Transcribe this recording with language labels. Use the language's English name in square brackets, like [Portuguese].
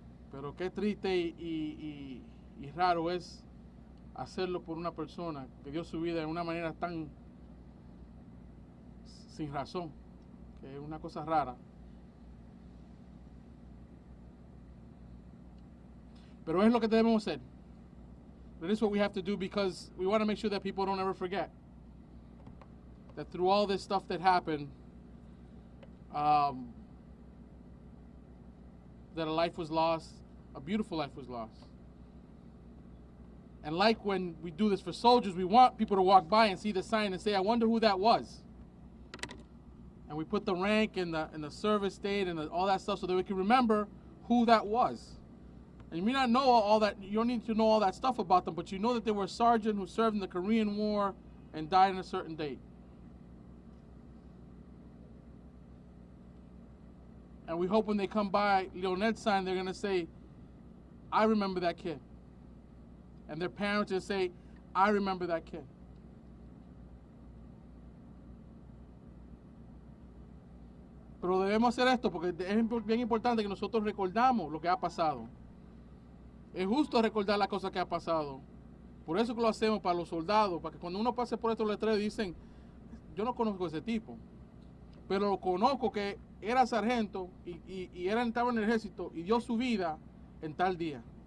[Spanish] Pero qué triste y raro es hacerlo por una persona que dio su vida de una manera tan sin razón, que es una cosa rara. Pero es lo que debemos hacer. [English] That is what we have to do because we want to make sure that people don't ever forget that through all this stuff that happened, that a life was lost, a beautiful life was lost. And like when we do this for soldiers, we want people to walk by and see the sign and say, I wonder who that was. And we put the rank and the service date and all that stuff so that we can remember who that was. And you may not know all that, you don't need to know all that stuff about them, but you know that they were a sergeant who served in the Korean War and died on a certain date. And we hope when they come by Leonel's sign, they're going to say, I remember that kid. And their parents will say, I remember that kid. [Spanish] Pero debemos hacer esto porque es bien importante que nosotros recordamos lo que ha pasado. Es justo recordar las cosas que ha pasado. Por eso que lo hacemos para los soldados, para que cuando uno pase por estos letreros dicen, yo no conozco a ese tipo, pero lo conozco que era sargento y estaba en el ejército y dio su vida en tal día.